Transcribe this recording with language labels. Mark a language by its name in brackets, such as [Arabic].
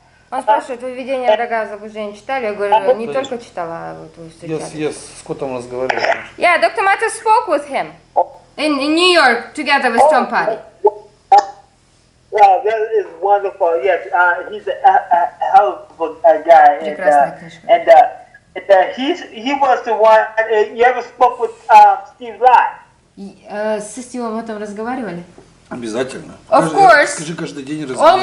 [Russian] Он спрашивает, вы «Введение врага в заблуждение» читали? Я говорю, не только читала, а вот вы встречали. Yes, с Скоттом разговаривали. [English] Yeah, Dr. Mathis spoke with him in New York together with Tom Paddy. Wow, that is wonderful. Yes, he's a hell of a guy. And he was the one. You ever spoke with Steve Lott? [Russian] Со Стивом о этом разговаривали? Обязательно. [English] Of course. [Russian] Скажи, каждый день разговаривали.